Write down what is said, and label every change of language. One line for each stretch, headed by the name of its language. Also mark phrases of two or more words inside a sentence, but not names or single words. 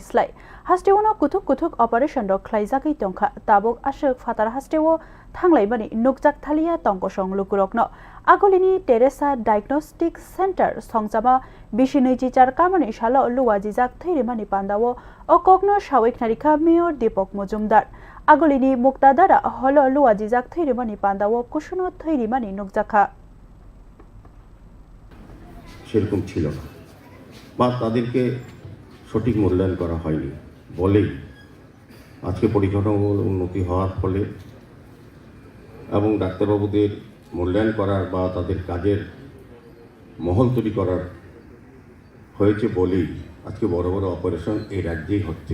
Kok Borok: slai hastewono kuthuk operation rok khlaijakai tongkha tabok asuk fatar hastewo thanglai nukjak thalia tongkosong lukurokno agolini teresa diagnostic center songjama bishiniji char kamani shala luwaji jak theirimani pandawo okokno sawik narikha mayor dipok mujumdar agolini muktadara holo luwaji jak theirimani pandawo kusuno theirimani nukjakha
Bangla: সেরকম ছিল না বা তাদেরকে সঠিক মূল্যায়ন করা হয়নি বলেই আজকে পরিকাঠামোগত উন্নতি হওয়ার ফলে এবং ডাক্তারবাবুদের মূল্যায়ন করার বা তাদের কাজের মহল তৈরি করার হয়েছে বলেই আজকে বড় বড় অপারেশন এই রাজ্যেই হচ্ছে।